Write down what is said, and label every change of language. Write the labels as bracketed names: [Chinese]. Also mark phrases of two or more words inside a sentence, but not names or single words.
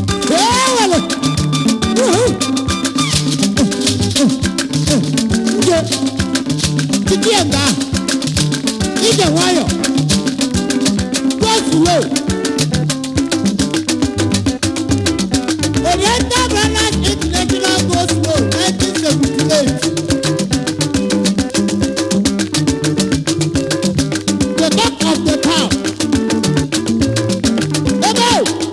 [Igbo] Ee, wele. Uhu. Ije. Titi ya nga. Ije nwayọ. [English] Go slow. Oriental Brothers International Go Slow, nineteen seventy-eight. The talk of the town. [Igbo] Ebe o.